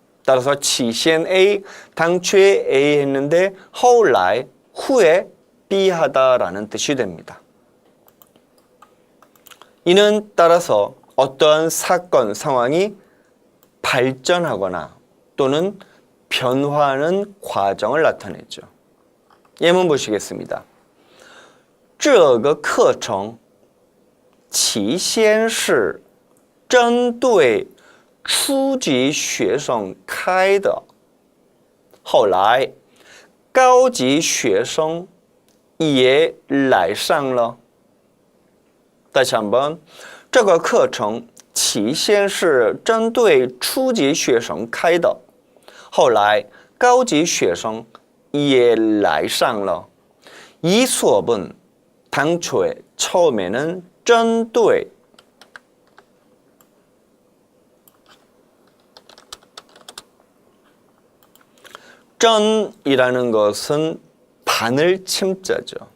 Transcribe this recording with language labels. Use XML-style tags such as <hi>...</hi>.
<ko>따라서 起先 A, 당초에 A 했는데 后来, 후에 B 하다라는 뜻이 됩니다. 이는 따라서 어떠한 사건, 상황이 발전하거나 또는 변화하는 과정을 나타내죠. 예문 보시겠습니다.</ko> <zh>这个课程起先是针对初级学生开的，后来高级学生也来上了。</zh> <ko>다시 한번</ko> <zh>这个课程起先是针对初级学生开的，后来高级学生也来上了。</zh> <ko>이 수업은 당초에 처음에는 针对 전이라는 것은 바늘 침자죠.</ko>